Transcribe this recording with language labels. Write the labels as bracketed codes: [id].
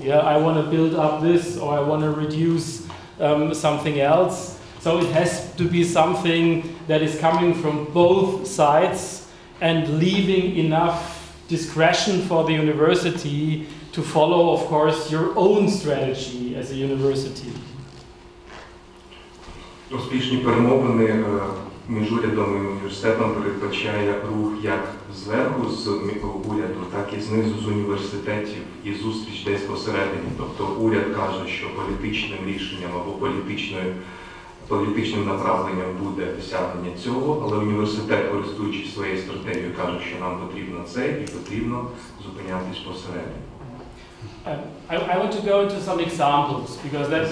[en] Yeah, I want to build up this, or I want to reduce something else. So it has to be something that is coming from both sides and leaving enough discretion for the university to follow, of course, your own strategy as a university. [uk] Успішні перемовини між урядом і університетом передбачає рух як зверху з уряду, так і знизу з університетів і зустріч десь посередині. Тобто уряд каже, що політичним рішенням або політичним направленням буде досягнення цього, але університет, користуючись своєю стратегією, каже, що нам потрібно це і потрібно зупинятись посередині. [en] I want to go into some examples because that